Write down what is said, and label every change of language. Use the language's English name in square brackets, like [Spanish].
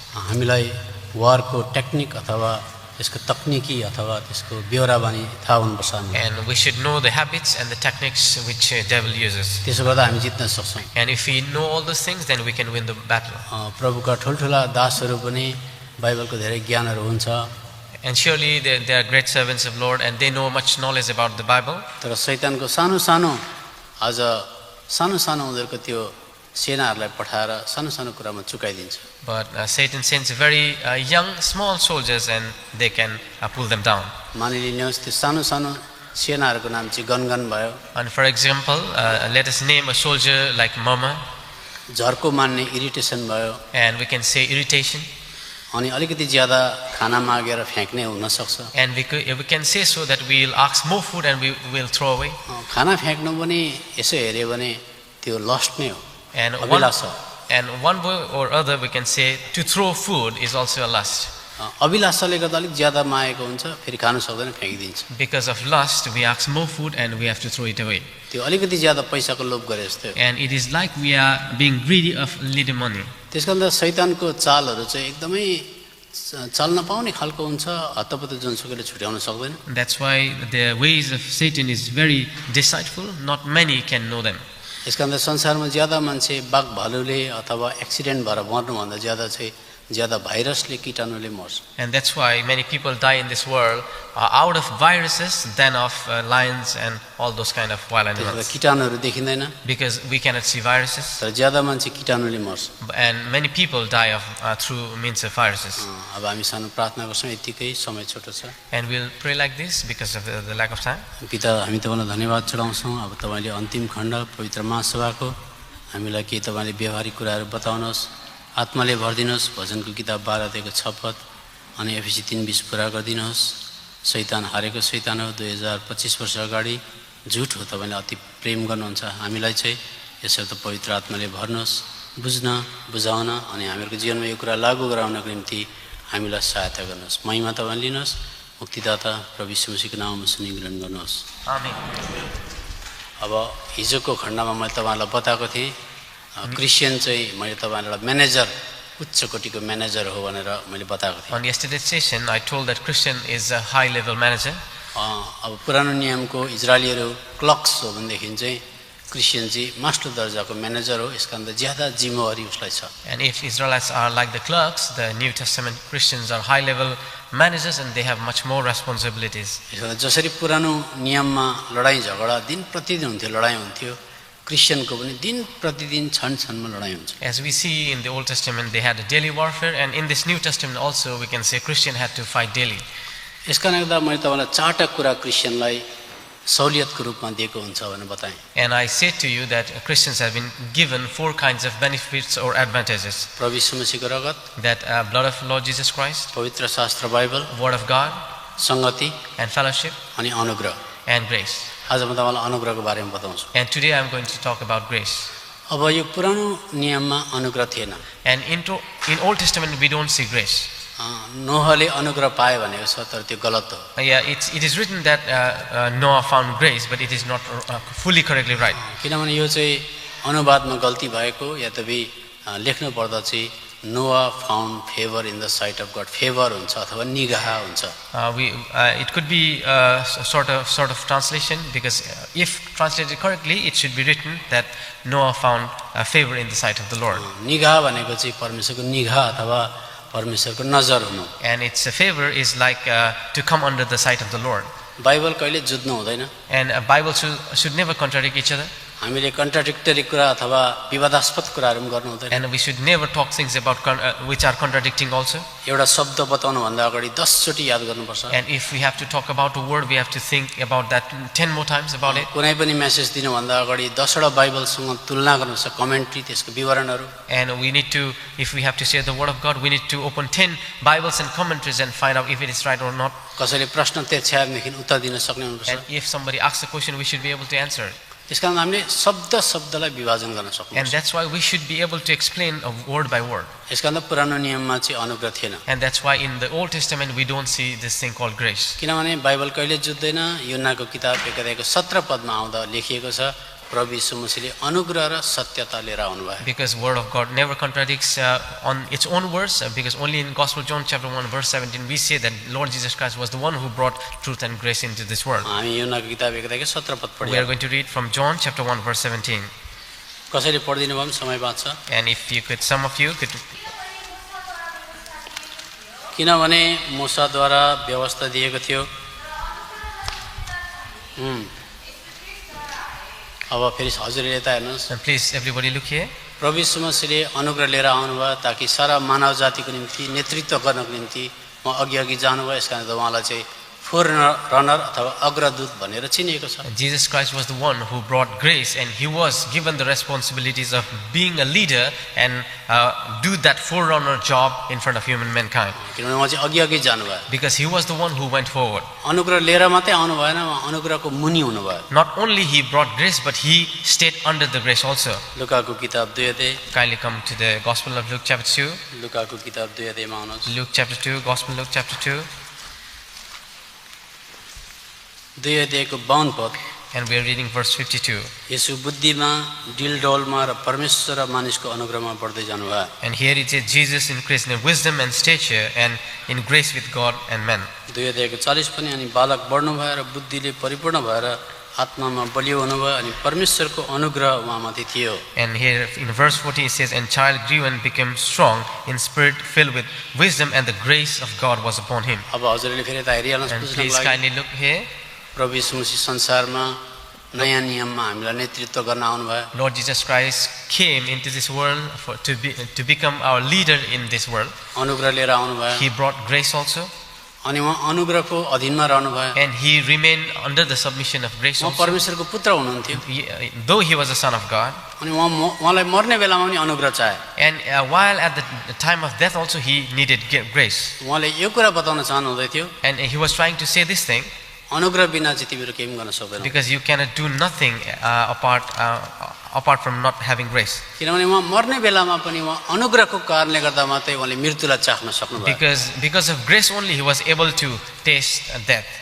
[Nepali] हामीलाई वारको टेक्निक अथवा त्यसको तकनिकी अथवा त्यसको ब्यौराबानी थाहा हुनुपर्छ। [English] And we should know the habits and the techniques which devil uses. [Nepali] त्यसो गर्दा हामी जित्न सक्छौं। [English] And if we know all those things, then we can win the battle. [Nepali] प्रभुका ठुलठुला दासहरु पनि बाइबलको धेरै ज्ञानहरु हुन्छ। [English] And surely they are great servants of Lord and they know much knowledge about the Bible. [Nepali] तर शैतानको सानो-सानो आज सानो-सानो उनीहरुको त्यो सेनाहरुलाई पठाएर सानो-सानो कुरामा चुकाइदिन्छ। [English] But Satan sends very small soldiers and they can pull them down. [Nepali] मानिलिनुहोस् त्यो सानो-सानो सेनाहरुको नाम चाहिँ गनगन भयो। [English] And for example, let us name a soldier like Mama. [Nepali] झर्को मान्ने इरिटेसन भयो। [English] And we can say irritation. [Nepali] अनि अलिकति ज्यादा खाना मागेर फ्याक्ने हुन सक्छ। [English] And we can say so that we will ask more food and we will throw away. [Nepali] खाना फ्याक्नु पनि यसो हेर्यो भने त्यो लस्ट नै हो। [English] And one way or other we can say to throw food is also a lust. [Nepali] अभिलाषाले गर्दा अलिक ज्यादा मागेको हुन्छ, फेरि खानु सक्दैन फ्याकिदिन्छ। [English] Because of lust we ask more food and we have to throw it away. [Nepali] त्यो अलिकति ज्यादा पैसाको लोभ गरे जस्तो। [English] And it is like we are being greedy of little money. [Nepali] त्यसकारण शैतानको चालहरु चाहिँ एकदमै चल्न पाउने खालको हुन्छ, हतपत जुनसुकैले छुट्याउन सक्दैन। [English] That's why the ways of Satan is very deceitful, not many can know them. [Nepali] यसकारण संसारमा ज्यादा मान्छे बाघ भालुले अथवा एक्सिडेन्ट भएर मर्नु भन्दा ज्यादा भाइरसले कीटाणुले मर्छ। [English] And that's why many people die in this world out of viruses than of lions and all those kind of wild animals. [Nepali] कीटाणुहरु देखिदैन। [English] Because we cannot see viruses. [Nepali] तर ज्यादा मान्छे कीटाणुले मर्छ। [English] And many people die through means of viruses. [Nepali] अब हामी सानो प्रार्थना गर्छौं, यतिकै समय छोटो छ। [English] And we'll pray like this because of the lack of time. [Nepali] पिता, हामी तपाईलाई धन्यवाद चढाउँछौं। अब तपाईले अन्तिम खण्ड पवित्र महासभाको हामीलाई के तपाईले व्यवहारिक कुराहरु बताउनुहोस्। आत्माले भर्दिनुहोस्। भजनको किताब 12 अध्यायको 6 पद अनि एफएसी 3:20 पूरा गरिदिनुहोस्। शैतान हारेको शैतान हो। 2025 वर्ष अगाडि झुट हो। तपाईले अति प्रेम गर्नुहुन्छ। हामीलाई चाहिँ यसर्थ पवित्र आत्माले भर्नुहोस्, बुझ्न, बुझाउन अनि हामीहरुको जीवनमा यो कुरा लागू गराउनको निम्ति हामीलाई सहायता गर्नुहोस्। महिमा तपाईले लिनुहोस्। मुक्तिदाता प्रभु येशू मसीहको नाममा सुनि ग्रहण गर्नुहोस्। आमेन। अब हिजोको खण्डमा मैले तपाईलाई बताएको थिएँ क्रिश्चियन चाहिँ मैले तपाईलाई म्यानेजर उच्च कोटीको म्यानेजर हो भनेर मैले बताएको थिएँ। [English] On yesterday's session I told that Christian is a high level manager. [Nepali] अब पुरानो नियमको इजरायलीहरु क्लक्स हो भनेदेखि चाहिँ क्रिश्चियन चाहिँ मास्टर दर्जाको म्यानेजर हो। यसका अन्त ज्यादा जिम्मेवारी उसलाई छ। [English] And if Israelites are like the clerks, the New Testament Christians are high level managers and they have much more responsibilities. [Nepali] जसरी पुरानो नियममा लडाई झगडा दिन प्रतिदिन हुन्थ्यो, लडाई हुन्थ्यो, क्रिश्चियनको पनि दिन प्रतिदिन क्षण-क्षणमा लडाई हुन्छ। [English] As we see in the Old Testament they had a daily warfare, and in this New Testament also we can say Christian had to fight daily. [Nepali] यसकारणले गर्दा मैले तपाईलाई चारवटा कुरा क्रिश्चियनलाई सहुलियतको रूपमा दिएको हुन्छ भनेर बताएँ। [English] And I said to you that Christians have been given 4 kinds of benefits or advantages. [Nepali] प्रभु येशू मसीहको रगत, [English] that blood of Lord Jesus Christ, [Nepali] पवित्र शास्त्र बाइबल, [English] word of God, [Nepali] संगति [English] and fellowship, [Nepali] अनि अनुग्रह। [English] and grace. [Nepali] आज म तपाईलाई अनुग्रहको बारेमा बताउँछु। [English] And today I am going to talk about grace. [Nepali] अब यो पुरानो नियममा अनुग्रह थिएन। [English] And in Old Testament we don't see grace. [Nepali] नोहले अनुग्रह पाए भनेको छ, तर त्यो गलत हो। [English] Yeah, it is written that Noah found grace, but it is not fully correctly right. [Nepali] किनभने यो चाहिँ अनुवादमा गल्ती भएको, या त लेख्नु पर्दा चाहिँ [English] Noah found favor in the sight of God. [Nepali] Favor हुन्छ अथवा निगाह हुन्छ। [English] It could be sort of translation, because if translated correctly it should be written that Noah found favor in the sight of the Lord. [Nepali] निगाह भनेको चाहिँ परमेश्वरको निगाह अथवा परमेश्वरको नजर हुनु। [English] And its favor is like to come under the sight of the Lord. [Nepali] Bible कहिले जुझ्नु हुँदैन। [English] And a Bible should never contradict each other. [Nepali] हामीले कन्ट्राडिक्टरी कुरा अथवा विवादास्पद कुराहरु पनि गर्नु हुँदैन [English] And we should never talk things about which are contradicting also. [Nepali] एउटा शब्द बताउनु भन्दा अगाडि 10 चोटी याद गर्नुपर्छ [English] And if we have to talk about a word, we have to think about that 10 more times about it. [Nepali] कुनै पनि मेसेज दिनु भन्दा अगाडि 10 वटा बाइबलसँग तुलना गर्नुपर्छ कमेन्ट्री त्यसको विवरणहरु [English] And we need to, if we have to share the word of God, we need to open 10 Bibles and commentaries and find out if it is right or not. [Nepali] कसैले प्रश्न तेर्स्याएदेखि उत्तर दिन सक्ने हुनुपर्छ [English] And if somebody asks a question, we should be able to answer. [Nepali] त्यसकारण हामीले शब्दलाई विभाजन गर्न सक्नुपर्छ [English] And that's why we should be able to explain a word by word. [Nepali] यसकारण पुरानो नियममा चाहिँ अनुग्रह थिएन [English] And that's why in the Old Testament we don't see this thing called grace. [Nepali] किनभने बाइबल कहिले जुत्दैन योनाको किताब 1 अध्यायको 17 पदमा आउँदा लेखिएको छ प्रभु यीशु मसीहले अनुग्रह र सत्यता लिएर आउनुभयो [English] Because word of God never contradicts on its own words, because only in Gospel John chapter 1 verse 17 we say that Lord Jesus Christ was the one who brought truth and grace into this world. [Nepali] हामी योनाको किताब 1 अध्यायको 17 पद [English] We are [Nepali] पढ्यौं [English] going to read from John chapter 1 verse 17. [Nepali] कसैले पढिदिनु भयो भने समय बाँच्छ [English] And if you could, some of you could, [Nepali] किनभने मूसाद्वारा व्यवस्था दिएको थियो अब फेरि हजुरले यता हेर्नुस् [English] and please everybody look here. [Nepali] प्रभु यीशु मसीहले अनुग्रह लिएर आउनुभयो ताकि सारा मानव जातिको निम्ति नेतृत्व गर्नको निम्ति म अघि जानुभयो यसकारण त उहाँलाई चाहिँ फोररनर अथवा अग्रदूत भनेर चिनिएको छ [English] Jesus Christ was the one who brought grace, and he was given the responsibilities of being a leader and do that forerunner job in front of human mankind. [Nepali] किनभने उहाँ चाहिँ अघि जानुभयो [English] Because he was the one who went forward. [Nepali] अनुग्रह लिएर मात्रै आउनु भएन उहाँ अनुग्रहको मुनि हुनुभयो [English] Not only he brought grace, but he stayed under the grace also. [Nepali] लुकाको किताब 2 अध्याय [English] Kindly come to the Gospel of Luke chapter 2. [Nepali] लुकाको किताब 2 अध्यायमा आउनुहोस् [English] Luke chapter 2, Gospel Luke chapter 2. [Nepali] 2 अध्यायको 52 पद [English] And we are reading verse 52. [Nepali] यसो बुद्धिमा डिलडोलमा र परमेश्वर र मानिसको अनुग्रहमा बढ्दै जानुभयो [English] And here it says Jesus increased in wisdom and stature and in grace with God and men. [Nepali] 2 अध्यायको 40 पनि अनि बालक बढ्नु भयो र बुद्धिले परिपूर्ण भएर आत्मामा बलियो हुनुभयो अनि परमेश्वरको अनुग्रह उहाँमाथि थियो [English] And here in verse 40 it says, And child grew and became strong in spirit, filled with wisdom, and the grace of God was upon him. [Nepali] अब हजुरले फेरि यता हेरिहाल्नुहोस् [English] And [Nepali] बुझ्नको [English] please [Nepali] लागि [English] kindly look here. [Nepali] प्रभु यीशु मसीह संसारमा नयाँ नियममा हामीलाई नेतृत्व गर्न आउनुभयो [English] Lord Jesus Christ came into this world to become our leader in this world. [Nepali] अनुग्रह लिएर आउनुभयो [English] He brought grace also, [Nepali] अनि उहाँ अनुग्रहको अधीनमा रहनुभयो [English] and he remained under the submission of grace [Nepali] उहाँ [English] also. [Nepali] परमेश्वरको पुत्र हुनुहुन्थ्यो [English] Though he was a son of God, [Nepali] अनि उहाँलाई मर्ने बेलामा पनि अनुग्रह चाहे [English] and while at the time of death also he needed grace. [Nepali] उहाँले यो कुरा बताउन चाहनुहुँदै थियो [English] And he was trying to say this thing, [Nepali] अनुग्रह बिना चाहिँ तिमीहरू केही पनि गर्न सक्दैनौ [English] because you cannot do nothing apart from not having grace. [Nepali] किनभने उहाँ मर्ने बेलामा पनि उहाँ अनुग्रहको कारणले गर्दा मात्रै उहाँले मृत्युलाई चाख्न सक्नुभयो [English] Because of grace only he was able to taste death.